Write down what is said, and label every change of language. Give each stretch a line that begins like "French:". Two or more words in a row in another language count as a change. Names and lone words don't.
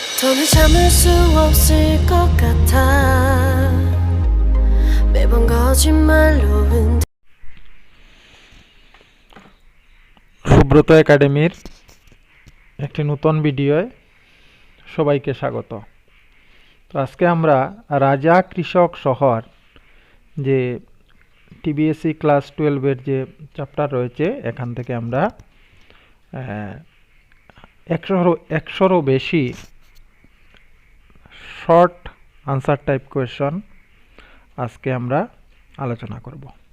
Korean: 너는 참을 수 없을 것 같아 매번 거짓말로
Bangla: সুব্রত একাডেমির একটি নতুন ভিডিওয় সবাইকে স্বাগত। তো আজকে আমরা রাজা কৃষক শহর যে টিবিএসসি ক্লাস 12-এর যে চ্যাপ্টার রয়েছে এখান থেকে আমরা 100-রও বেশি
English: short answer type question
Bangla: আজকে আমরা আলোচনা করব।